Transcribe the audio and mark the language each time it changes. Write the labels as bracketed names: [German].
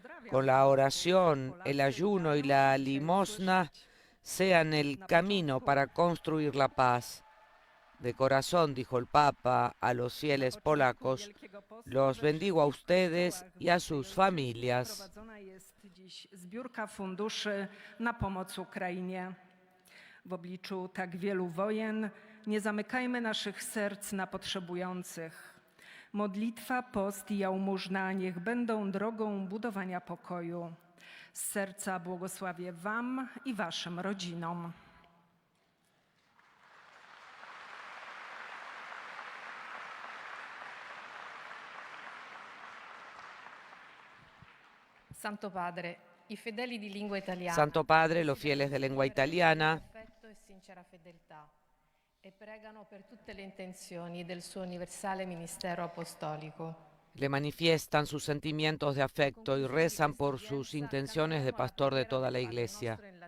[Spanish] Con la oración, el ayuno y la limosna sean el camino para construir la paz. De corazón, dijo el Papa a los fieles polacos, los bendigo a ustedes y a sus familias. [Polish] Zbiórka funduszy na pomoc Ukrainie. W obliczu tak wielu wojen nie zamykajmy naszych serc na potrzebujących. Modlitwa, post i jałmużna niech będą drogą budowania pokoju. Z serca błogosławię wam i waszym rodzinom. [Italian] Santo Padre, i fedeli di lingua italiana. [Spanish] Santo Padre, los fieles de lengua italiana [Italian] Affetto e sincera fedeltà e pregano per tutte le intenzioni del suo universale ministero apostolico. [Spanish] le manifiestan sus sentimientos de afecto y rezan por sus intenciones de pastor de toda la Iglesia.